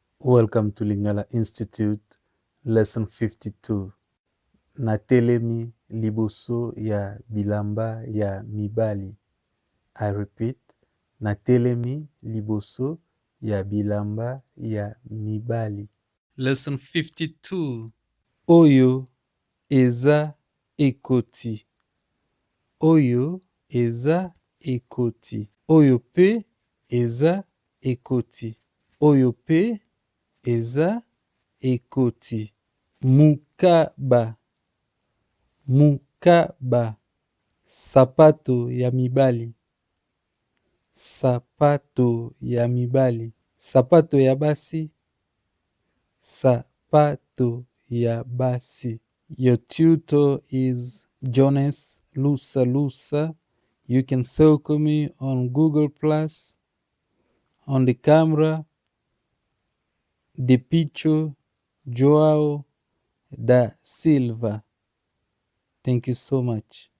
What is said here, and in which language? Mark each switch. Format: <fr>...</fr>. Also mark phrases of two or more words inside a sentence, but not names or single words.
<en>Welcome to Lingala Institute, Lesson 52.</en> <ln>Natelemi liboso ya bilamba ya mibali.</ln> <en>I repeat,</en> <ln>natelemi liboso ya bilamba ya mibali. Lesson 52. Oyo eza ekoti. Oyo eza ekoti. Oyo pe eza ekoti. Oyo pe eza ekoti. Mukaba. Mukaba. Sapato ya mibali. Sapato ya mibali. Sapato ya basi. Sapato ya basi.</ln> <en>Your tutor is Jonas Lusa Lusa. You can circle me on Google Plus. On the camera, the picture Joao da Silva. Thank you so much.</en>